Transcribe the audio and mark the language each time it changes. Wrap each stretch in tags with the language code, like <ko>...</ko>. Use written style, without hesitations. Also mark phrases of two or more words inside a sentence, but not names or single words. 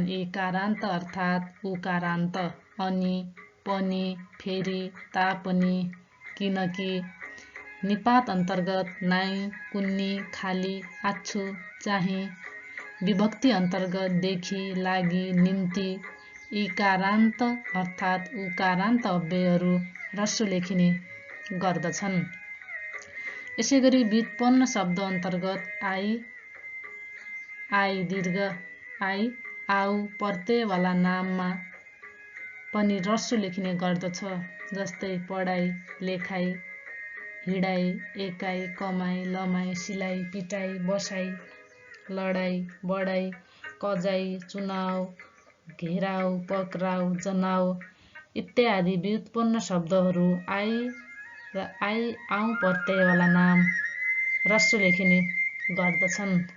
<ne>इकारान्त अर्थात् उकारान्त अनि पनि फेरि तापनि किनकि निपात अन्तर्गत नाई कुन्नी खाली आछु चाहिँ विभक्ति अन्तर्गत देखि लागि निम्ति इकारान्त अर्थात् उकारान्त अव्ययहरू ह्रस्व लेखिने गर्दछन्। यसैगरी व्युत्पन्न शब्द अन्तर्गत आई आई दीर्घ आई आउ प्रत्ययवाला नाममा पनि ह्रस्व लेखिने गर्दछ। जस्तै पढाइ लेखाइ हिँडाइ एकाइ कमाइ लमाइ सिलाइ पिटाइ बसाइ लडाइ बढाइ कजाइ चुनाउ घेराउ पक्राउ जनाउ इत्यादि व्युत्पन्न शब्दहरू आई र आई आउ प्रत्ययवाला नाम ह्रस्व लेखिने गर्दछन्।</ne>